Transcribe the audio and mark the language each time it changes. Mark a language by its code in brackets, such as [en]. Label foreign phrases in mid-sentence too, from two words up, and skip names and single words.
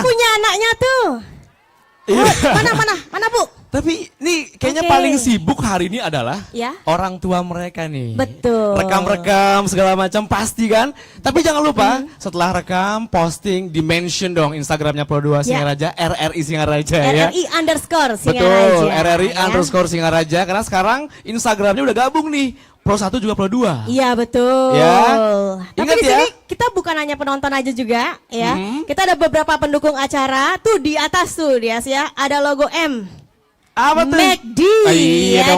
[id] punya anaknya tuh? Iya. Mana Bu? Tapi nih kayaknya Oke. paling sibuk hari ini adalah Ya. orang tua mereka nih. Betul. Rekam-rekam segala macam pasti kan. Tapi jangan lupa setelah rekam posting di mention dong Instagramnya Pro2 Singaraja, RRI Singaraja ya. RRI underscore Betul, Singaraja. RRI Ya. underscore Singaraja. Karena sekarang Instagramnya udah gabung nih. Pro1 juga Pro2. Iya betul. Ya. Tapi Ingat di ya. sini kita bukan hanya penonton aja juga ya. Kita ada beberapa pendukung acara. Tuh di atas tuh Dias ya. Ada logo M. Apa tuh? McD. Ah, iya dong,